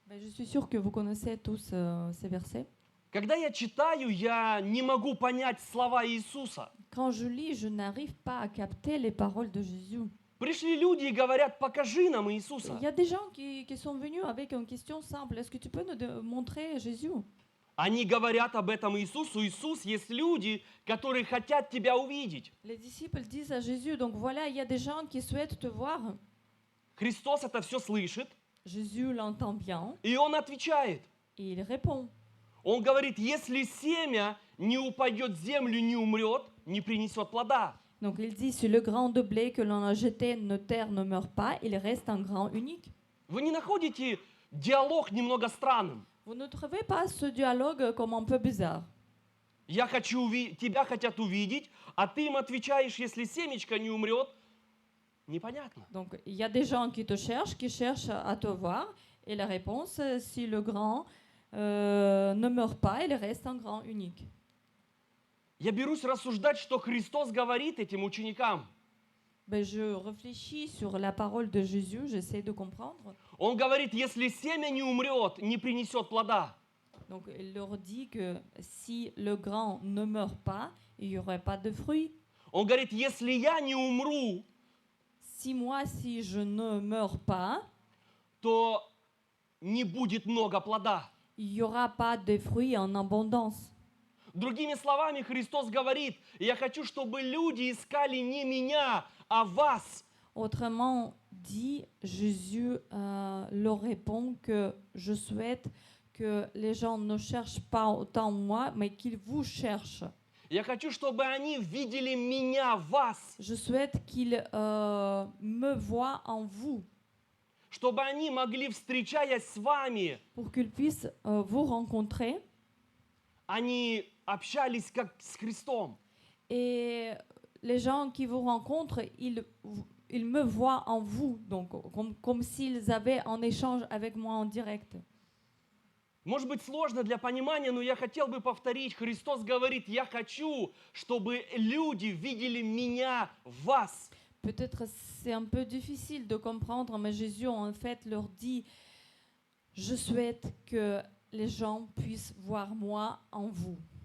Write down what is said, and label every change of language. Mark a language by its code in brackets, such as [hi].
[fr] Je suis sûre que vous connaissez tous ces versets. [ru] Когда я читаю, я не могу понять слова Иисуса. [fr] Quand je lis, je n'arrive pas à capter les paroles de Jésus. [ru] Пришли люди и говорят, покажи нам Иисуса. [fr] Il y a des gens qui sont venus avec une question simple. Est-ce que tu peux nous montrer Jésus? [ru] Они говорят об этом Иисусу. Иисус, есть люди, которые хотят тебя увидеть. [fr] Les disciples disent à Jésus, donc voilà, il y a des gens qui souhaitent te voir. [ru] Христос это все слышит, [fr] Jésus l'entend bien [ru] и Он отвечает. [fr] et il répond. [ru] Он говорит, если семя не упадет в землю, не умрет, не принесет плода. [fr] Donc il dit, si le grain de blé que l'on a jeté на terre ne meurt pas, il reste un grain unique. [ru] Вы не находите диалог немного странным? [fr] Vous ne trouvez pas ce dialogue comme un peu bizarre? [ru] Я хочу тебя хотят увидеть, а ты им отвечаешь, если семечко не умрет, непонятно. [fr] Donc il y a des gens qui te cherchent, qui cherchent à te voir, et la réponse, si le grain ne meurt pas, il reste un grain unique. [ru] Я берусь рассуждать, что Христос говорит этим ученикам. [fr] Je réfléchis sur la parole de Jésus, j'essaie de comprendre. [ru] Он говорит, если семя не умрет, не принесет плода. [fr] Donc il leur dit que si le grain ne meurt pas, il n'y aurait pas de fruits. [ru] Он говорит, если я не умру, [fr] Si je ne meurs pas, [ru] то не будет много плода. [fr] il n'y aura pas de fruits en abondance. [ru] Другими словами, Христос говорит, я хочу, чтобы люди искали не меня, а вас. [fr] Autrement dit, Jésus leur répond que je souhaite que les gens ne cherchent pas autant moi, mais qu'ils vous cherchent. [ru] Я хочу, чтобы они видели меня, вас. [fr] Je souhaite qu'ils me voient en vous, [ru] Чтобы они могли, встречаясь с вами, [fr] pour qu'ils puissent vous rencontrer [ru] они общались как с Христом. [fr] et les gens qui vous rencontrent, ils me voient en vous, donc comme s'ils avaient un échange avec moi en direct. [ru] Может быть, сложно для понимания, но я хотел бы повторить. Христос говорит, я хочу, чтобы люди видели меня, вас. [fr] Peut-être c'est un peu difficile de comprendre, mais Jésus en fait leur dit, je souhaite que les gens puissent voir moi en vous.